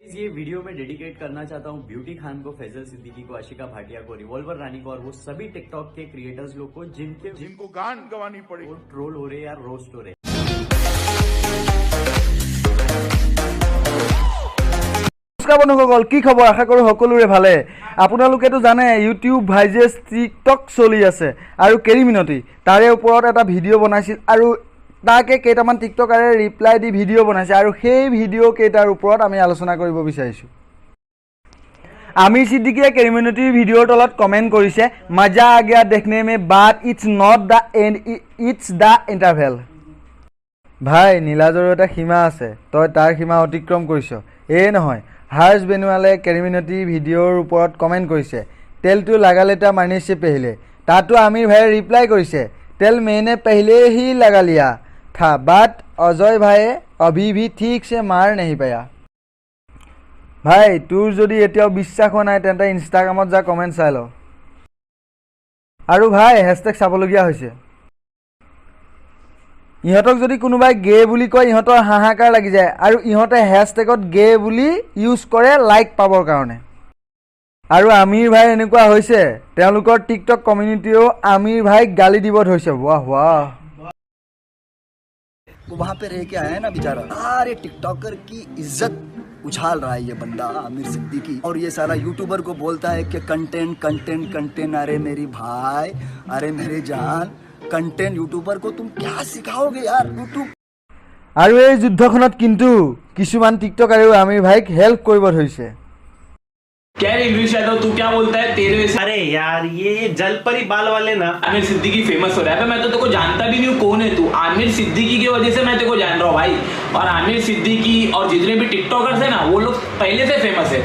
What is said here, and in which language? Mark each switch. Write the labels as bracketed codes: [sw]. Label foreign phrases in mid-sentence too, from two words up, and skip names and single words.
[hi] ये वीडियो में डेडिकेट करना चाहता हूँ ब्यूटी खान को, फैजल सिद्दीकी को, आशिका भाटिया को, रिवॉल्वर रानी को और वो सभी टिकटॉक के क्रिएटर्स लोग को जिनको गान गवानी पड़ी, वो ट्रोल हो रहे या रोस्ट हो रहे। [as] নমস্কাৰ বন্ধুসকল, কি খবৰ? আশা কৰোঁ সকলোৰে ভালে। আপোনালোকেতো জানে ইউটিউব ভাইজেছ টিকটক চলি আছে আৰু কেৰিমিনতি তাৰে ওপৰত এটা ভিডিঅ' বনাইছিল আৰু তাকে কেইটামান টিকটকাৰে ৰিপ্লাই দি ভিডিঅ' বনাইছে আৰু সেই ভিডিঅ' কেইটাৰ ওপৰত আমি আলোচনা কৰিব বিচাৰিছোঁ। আমিৰ সিদ্দিকীয়ে কেৰিমিনতিৰ ভিডিঅ'ৰ তলত কমেণ্ট কৰিছে, [hi] मज़ा आ गया देखने में [en] but it's not the end, it's the interval. [as] ভাই, নীলাজৰো এটা সীমা আছে, তই তাৰ সীমা অতিক্ৰম কৰিছ। নহয়, হাৰ্ষ বেনুৱালে কেৰিমিনতি ভিডিঅ'ৰ ওপৰত কমেণ্ট কৰিছে, [hi] तेल तो लगा लेता मारने से पहले। [as] তাতো আমিৰ ভাইয়ে ৰিপ্লাই কৰিছে, তেল [hi] मैंने पहले ही लगा लिया था बट [as] অজয় ভাইয়ে [hi] अभी भी ठीक से मार नहीं पाया। [as] ভাই, তোৰ যদি এতিয়াও বিশ্বাস হোৱা নাই তেন্তে ইনষ্টাগ্ৰামত যা কমেণ্ট চাই ল। আৰু ভাই, হেছটেগ চাবলগীয়া হৈছে। ইহঁতক যদি কোনোবাই গে বুলি কয় ইহঁতৰ হাহাকাৰ লাগি যায় আৰু ইহঁতে হেছটেগত গে বুলি ইউজ কৰে লাইক পাবৰ কাৰণে। আৰু আমিৰ ভাই এনেকুৱা হৈছে, তেওঁলোকৰ টিকটক কমিউনিটিও আমিৰ ভাইক গালি দিব ধৰিছে। [hi] वाह वाह, वो वहाँ पे रह के आया है ना बेचारा, सारे टिकटॉकर की इज्जत उछाल रहा है ये बंदा आमिर सिद्दीकी, और ये सारा यूट्यूबर को बोलता है कि [en] content content content. [hi] अरे मेरी भाई, अरे मेरे जान, [en] content YouTuber [hi] को तुम क्या सिखाओगे यार यूट्यूब। [as] আৰু এই যুদ্ধখনত কিন্তু কিছুমান টিকটকাৰেও আমিৰ ভাইক হেল্প কৰিব ধৰিছে। [hi] क्या रे इंग्लिश यादव, तू क्या बोलता है? तेरे अरे यार, ये जलपरी बाल वाले ना आमिर सिद्दीकी फेमस हो रहा है। मैं तो तेरे को जानता भी नहीं हूँ, कौन है तू? आमिर सिद्दीकी की वजह से मैं तेरे को जान रहा हूँ भाई। और आमिर सिद्दीकी और जितने भी टिकटॉकर्स है ना, वो लोग पहले से फेमस है।